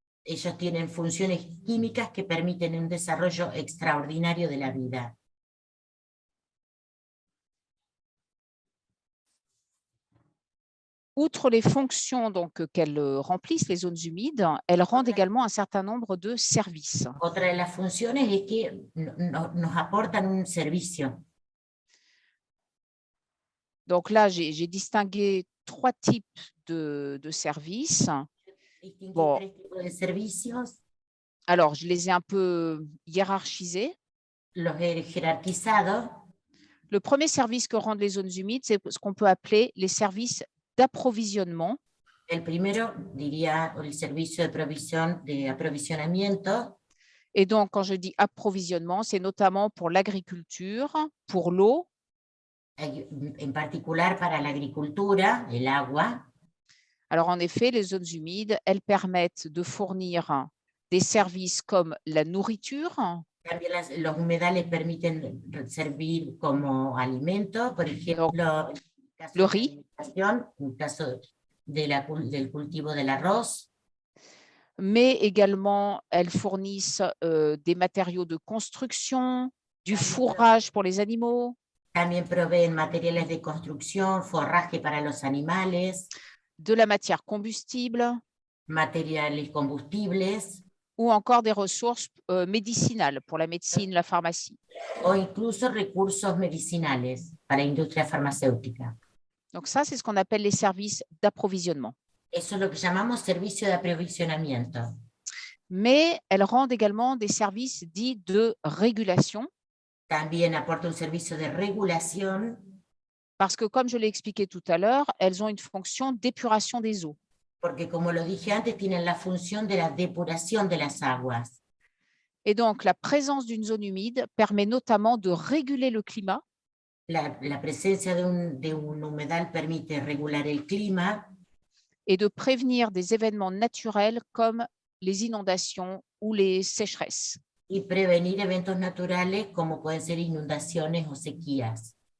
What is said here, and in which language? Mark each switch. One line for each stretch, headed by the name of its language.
Spanish: ellos tienen funciones químicas que permiten un desarrollo extraordinario de la vida.
French: Outre les fonctions qu'elles remplissent, les zones humides, elles rendent également un certain nombre de services.
Spanish: Otra de las funciones es que nos aportan un servicio.
French: Donc là, j'ai distingué 3 types de services.
Spanish: Distinguí
French: Bon.
Spanish: 3 tipos de servicios,
French: Alors, je les ai un peu hiérarchisés.
Spanish: los he jerarquizado.
French: Le premier service que rendent les zones humides, c'est ce qu'on peut appeler les services d'approvisionnement.
Spanish: El primero, diría, el servicio de provisión, de aprovisionamiento.
French: Et donc, quand je dis approvisionnement, c'est notamment pour l'agriculture, pour l'eau.
Spanish: En particular para la agricultura, el agua.
French: Alors, en effet, les zones humides, elles permettent de fournir des services comme la nourriture.
Spanish: También los humedales permiten servir como alimento, por ejemplo, en el caso
French: le de riz.
Spanish: la alimentación, en el caso del cultivo del arroz.
French: Mais également, elles fournissent des matériaux de construction, du fourrage pour les animaux.
Spanish: También proveen materiales de construcción, forraje para los animales,
French: de la matière combustible
Spanish: materiales combustibles
French: ou encore des ressources médicinales pour la médecine, la pharmacie.
Spanish: o incluso recursos medicinales para la industria farmacéutica.
French: Donc ça, c'est ce qu'on appelle les services d'approvisionnement.
Spanish: Eso es lo que llamamos servicio de aprovisionamiento.
French: Mais elles rendent également des services dits de régulation.
Spanish: También aporta un servicio de regulación.
French: Parce que, comme je l'ai expliqué tout à l'heure, elles ont une fonction d'épuration des eaux.
Spanish: Porque, como lo dije antes, tienen la función de la depuración de las aguas.
French: Et donc, la présence d'une zone humide permet notamment de réguler le climat.
Spanish: La presencia de un humedal permite regular el clima.
French: Et de prévenir des événements naturels comme les inondations ou les sécheresses.
Spanish: Y prevenir eventos naturales como pueden ser inundaciones o sequías.